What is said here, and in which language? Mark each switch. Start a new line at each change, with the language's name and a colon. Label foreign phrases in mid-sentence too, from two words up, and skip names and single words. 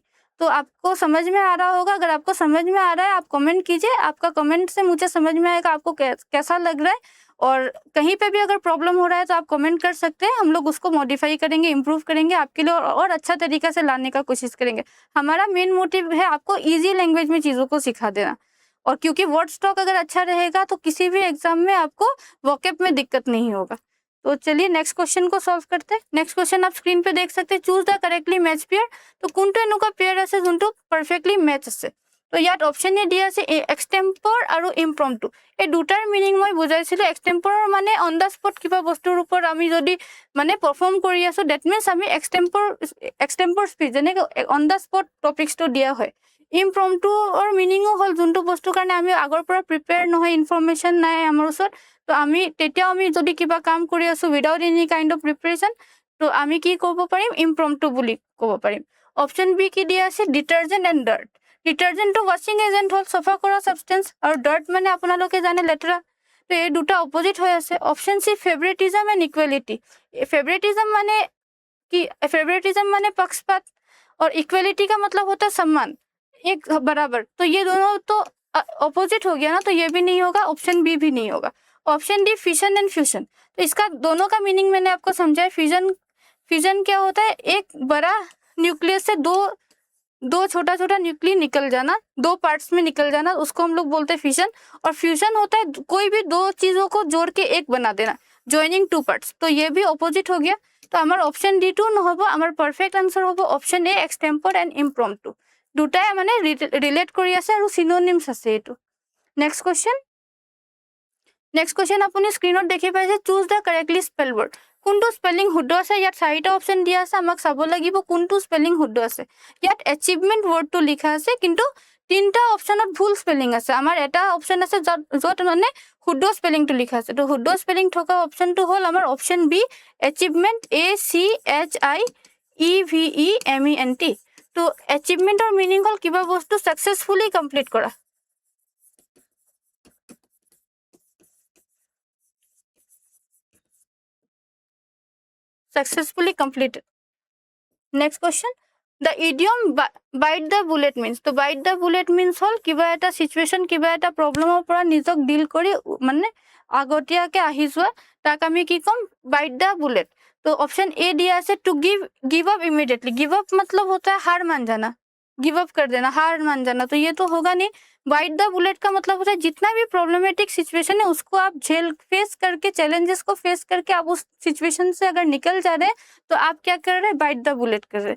Hindi: तो आपको समझ में आ रहा होगा, अगर आपको समझ में आ रहा है आप कमेंट कीजिए, आपका कमेंट से मुझे समझ में आएगा आपको कैसा लग रहा है, और कहीं पे भी अगर प्रॉब्लम हो रहा है तो आप कमेंट कर सकते हैं, हम लोग उसको मॉडिफाई करेंगे, इम्प्रूव करेंगे आपके लिए, और अच्छा तरीका से लाने का कोशिश करेंगे। हमारा मेन मोटिव है आपको
English: easy language
Hindi: में चीज़ों को सिखा देना, और क्योंकि
English: word stock
Hindi: अगर अच्छा रहेगा तो किसी भी एग्जाम में आपको वोकैब में दिक्कत नहीं होगा। तो चलिए
English: next question
Hindi: को सॉल्व करते हैं।
English: next question
Hindi: आप स्क्रीन पे देख सकते हैं,
English: choose the correctly match pair.
Assamese: तो কোনটো এনেকুৱা পেয়াৰ আছে যোনটো
English: perfectly match
Assamese: আছে। তো ইয়াত অপশন এ দিয়া আছে এক্সটেম্পৰ আৰু ইম্প্ৰম্পটু। এই দুটাৰ মিনিং মই বুজাইছিলো। এক্সটেম্পৰৰ মানে
English: on the spot
Assamese: কিবা বস্তুৰ ওপৰত আমি যদি মানে পারফর্ম কৰি আছো,
English: that means
Assamese: আমি
English: extempore speech,
Assamese: যেনেকৈ
English: on the spot
Assamese: টপিকসটো দিয়া হয়। ইম্প্ৰম্পটুৰ মিনিংও হল যোনটো বস্তুৰ কাৰণে আমি আগৰ পৰা প্ৰিপেয়াৰ নহয়, ইনফরমেশন নাই আমাৰ ওচৰত, তো আমি তেতিয়াও আমি যদি কিবা কাম কৰি আছো
English: without any kind of preparation,
Assamese: তো আমি কি ক'ব পাৰিম, ইম্প্ৰম্পটু বুলি ক'ব পাৰিম। অপশন বি কি দিয়া আছে,
English: detergent and dirt.
Assamese: ডিটাৰজেন্টটো
English: washing agent
Assamese: হল, চফা কৰা সাবস্টেন্স, আৰু ডাৰ্ট মানে আপোনালোকে জানে লেতেৰা। তো এই দুটা অপোজিট হৈ আছে।
English: option C favoritism and equality.
Hindi: फेवरेटिज्म माने कि फेवरेटिज्म माने पक्षपात, और इक्वलिटी का मतलब होता है सम्मान, एक बराबर। तो ये दोनों तो अपोजिट हो गया ना, तो ये भी नहीं होगा,
English: option B
Hindi: भी नहीं होगा।
English: option D fission and fusion.
Hindi: तो इसका दोनों का मीनिंग मैंने आपको समझाया। फ्यूजन क्या होता है, एक बड़ा न्यूक्लियस से दो छोटा छोटा न्यूक्लियस निकल जाना, दो पार्ट्स में निकल जाना, उसको हम लोग बोलते हैं फ्यूजन। और फ्यूजन होता है कोई भी दो चीजों को जोड़ के एक बना देना,
English: joining two parts.
Hindi: तो ये भी ऑपोजिट हो गया। तो हमारे
English: option D
Hindi: टू নহব, हमारे
English: perfect answer
Hindi: होबो
English: option A extempore and impromptu.
Assamese: দুটাই মানে রিলেট কৰি আছে আৰু সিনোনিমস আছে এটো।
English: next question
Assamese: আপুনি স্ক্ৰীনত দেখি পাইছে,
English: choose the correctly spell word.
Assamese: কোনটো স্পেলিং শুদ্ধ আছে, ইয়াত চাৰিটা অপশন দিয়া আছে, আমাক চাব লাগিব কোনটো স্পেলিং শুদ্ধ আছে। ইয়াত এচিভমেন্ট ৱৰ্ডটো লিখা আছে, কিন্তু তিনটা অপশনত ভুল স্পেলিং আছে। আমাৰ এটা অপশন আছে য'ত মানে শুদ্ধ স্পেলিংটো লিখা আছে। তো শুদ্ধ স্পেলিং থকা অপশনটো হ'ল আমাৰ
English: option B,
Assamese: এচিভমেন্ট, ACHIEVEMENT। তো এচিভমেন্টৰ মিনিং হ'ল কিবা বস্তু
English: successfully complete
Assamese: কৰা।
English: successfully completed. Next question, the idiom bite the bullet means।
Assamese: তো
English: bite the bullet means
Assamese: হল কিবা এটা সিচুৱেশন, কিবা এটা প্ৰব্লেমৰ পৰা নিজক ডিল কৰি মানে আগতীয়াকে আহি যোৱা, তাক আমি কি কম,
English: bite the bullet।
Hindi: तो
English: option A
Hindi: दिया है
English: to give up immediately. give up
Hindi: मतलब होता है हार मान जाना,
English: give up
Hindi: कर देना, हार मान जाना। तो ये तो होगा नहीं।
English: bite the bullet
Hindi: का मतलब होता है जितना भी
English: problematic situation
Hindi: है उसको आप फेस करके, चैलेंजेस को फेस करके आप उस सिचुएशन से अगर निकल जा रहे हैं तो आप क्या कर रहे हैं,
English: bite the bullet
Hindi: कर रहे हैं।